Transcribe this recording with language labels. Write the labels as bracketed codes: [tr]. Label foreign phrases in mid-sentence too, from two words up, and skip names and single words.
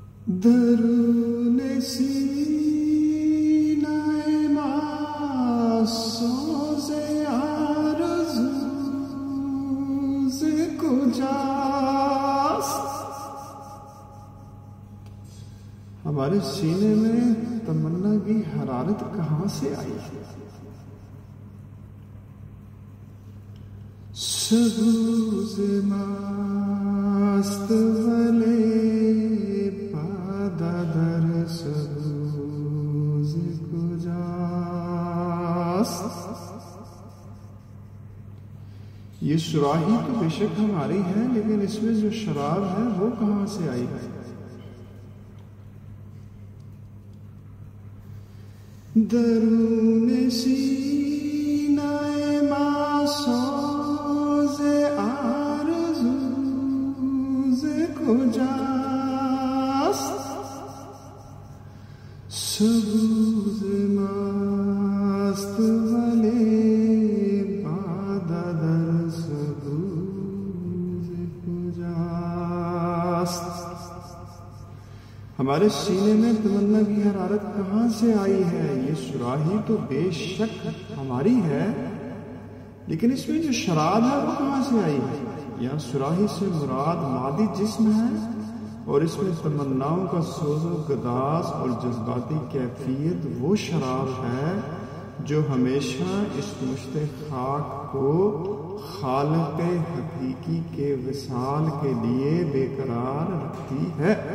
[fa] درون سینہ ما سوز آرزوز کجاست؟ [ur] ہمارے سینے میں تمنا کی حرارت کہاں سے آئی ہے؟ [fa] سبوز ماست ولے پادا در سبوز کجاست؟ [ur] یہ سراہی تو بے شک ہماری ہے، لیکن اس میں جو شراب ہے وہ کہاں سے آئی ہے؟ [fa] درون سینہ ما سوز آرزوز کجاست؟ سبوز ماست ولے بادا در سبوز کجاست؟ [ur] ہمارے سینے میں تمنا کی حرارت کہاں سے آئی ہے؟ یہ سراہی تو بے شک ہماری ہے، لیکن اس میں جو شراب ہے وہ کہاں سے آئی ہے؟ یہاں سراہی سے مراد مادی جسم ہے، اور اس میں تمناؤں کا سوز و گداز اور جذباتی کیفیت وہ شراب ہے جو ہمیشہ اس مشت خاک کو خالق حقیقی کے وصال کے لیے بے قرار رکھتی ہے۔